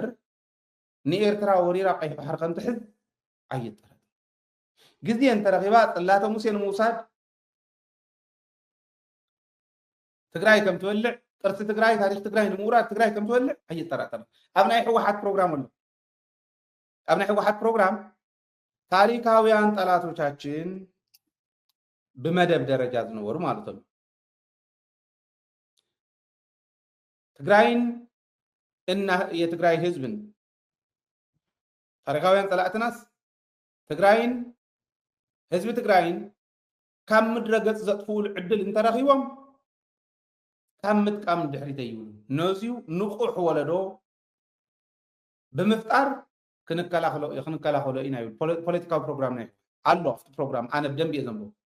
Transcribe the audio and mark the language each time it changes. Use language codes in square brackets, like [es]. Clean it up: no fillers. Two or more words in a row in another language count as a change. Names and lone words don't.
[ti] ንኤርትራ ወሪራ ቀይሕ ባሕሪ ከም ትሕዝ ኣይጠረጥር ግዜ እንተረኺባ ጽላተ ሙሴ ንምውሳድ ትግራይ ከም ትበልዕ ቅርሲ ትግራይ ታሪክ ትግራይ ንምውራድ ትግራይ ከም ትወልዕ ኣይጠራጠር ኣብ ናይ ሕወሓት ፕሮግራም ኣሎ ኣብ ናይ ሕወሓት ፕሮግራም ታሪካውያን ጠላቶቻችን በመደብ ደረጃ ዝነበሩ [am] ማለት ነው ትግራይን እና የትግራይ ህዝብን [ti] ታሪካውያን ጠላትናስ ትግራይን ህዝብ ትግራይን ካብ ምድረ ገጽ ዘጥፉል ዕድል እንተረኺቦም ካብ ምጥቃም ድሕሪት ይብሉ ነዚሁ ንቑሕ ወለዶ ብምፍጣር ክንከላኸሎ ኢና ይብል ፖለቲካዊ ፕሮግራም ናይ ኣሎ ኣብቲ ፕሮግራም ኣነ ብደንብ እየ ዘንብቦ